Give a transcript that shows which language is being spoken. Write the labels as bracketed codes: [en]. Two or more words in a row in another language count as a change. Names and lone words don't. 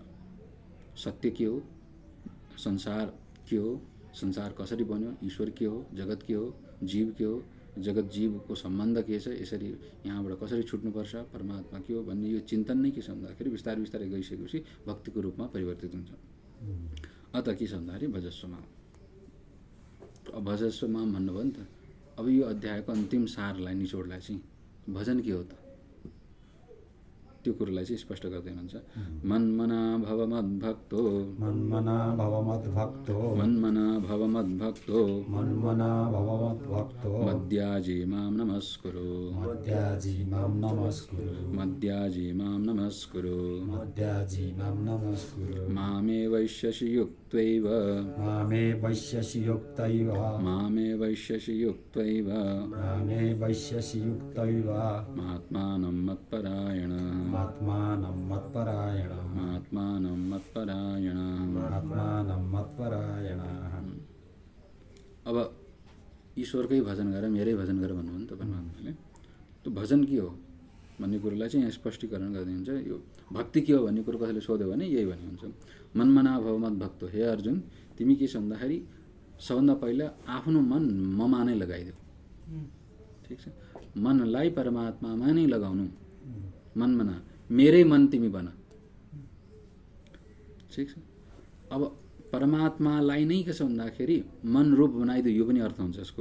[ne] सत्य के हो, संसार के हो, संसार कसरी बन्यो, ईश्वर के हो, जगत के हो, जीव के हो, जगत जीवको सम्बन्ध के छ, यसरी यहाँबाट कसरी छुट्नुपर्छ, परमात्मा के हो भन्ने यो चिन्तन नै के छ भन्दाखेरि बिस्तारै बिस्तारै गइसकेपछि भक्तिको रूपमा परिवर्तित हुन्छ। अत के छ भन्दाखेरि [sa] भजस्व माम। [ne] अब [sa] भजस्व माम [ne] भन्नुभयो नि त। अब यो अध्यायको अन्तिम सारलाई, निचोडलाई चाहिँ भजन के हो त, त्यो कुरोलाई चाहिँ स्पष्ट गर्दै हुनुहुन्छ। [sa] मन्मना भव मद्भक्तो, मन्मना भव मद्भक्तो, मन्मना भव मद्भक्तो, मन्मना भव मद्भक्तो, मद्याजी मां नमस्कुरु, मद्याजी मां नमस्कुरु, मद्याजी मां नमस्कुरु, मद्याजी मां नमस्कुरु, मामे वैश्यसि युक्त्वैव, मामे वैश्यसि युक्तैव, मामे वैश्यसि युक्त्वैव, मामे वैश्यसि युक्तैव, महात्मानं मत्परायण, आत्मानं मत्परायण, महात्मानं मत्परायण। आत्मानं मत्परायण। [ne] अब ईश्वरकै भजन गर, मेरै भजन गर भन्नुभयो नि त परमात्माले। त्यो भजन के हो भन्ने कुरोलाई चाहिँ यहाँ स्पष्टीकरण गरिदिन्छ। यो भक्ति के हो भन्ने कुरो कसैले सोध्यो भने यही भन्नुहुन्छ, [sa] मन्मना भव मद्भक्तो। [ne] हे अर्जुन, तिमी के छ भन्दाखेरि सबभन्दा पहिला आफ्नो मन ममा नै लगाइदेऊ। ठिक छ, मनलाई परमात्मामा नै लगाउनु। मन्मना, मेरै मन तिमी बन। ठिक छ, अब परमात्मालाई नै के छ भन्दाखेरि मन रूप बनाइदियो, यो पनि अर्थ हुन्छ यसको।